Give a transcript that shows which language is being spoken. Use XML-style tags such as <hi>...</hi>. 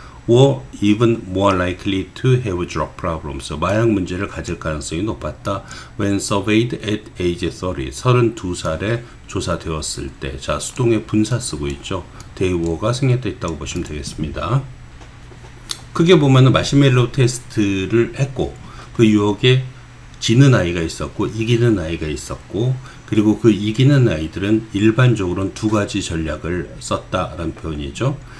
<en>or even more likely to have drug problems.</en> <ko>마약 문제를 가질 가능성이 높았다.</ko> <en>when surveyed at age</en> <ko>32살에 조사되었을 때. 자, 수동의 분사 쓰고 있죠. 대우어가 생략되어 있다고 보시면 되겠습니다. 크게 보면은 마시멜로 테스트를 했고, 그 유혹에 지는 아이가 있었고 이기는 아이가 있었고, 그리고 그 이기는 아이들은 일반적으로는 두 가지 전략을 썼다라는 표현이죠.</ko>